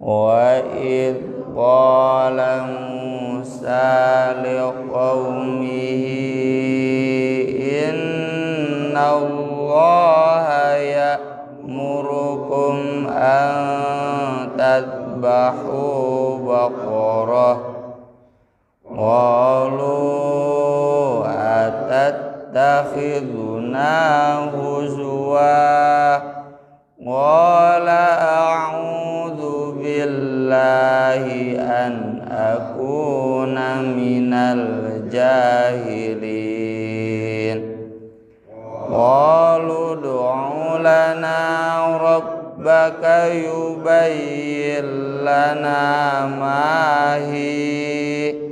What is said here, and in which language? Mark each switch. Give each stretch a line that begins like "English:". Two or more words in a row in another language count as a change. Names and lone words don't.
Arabic: وإذ قال موسى لقومه إن الله يأمركم أن تذبحوا بقرة. قالوا أتتخذنا هزوا. قال أعوذ بالله أن أكون من الجاهلين. قالوا ادع لنا ربك يبين لنا ما هي.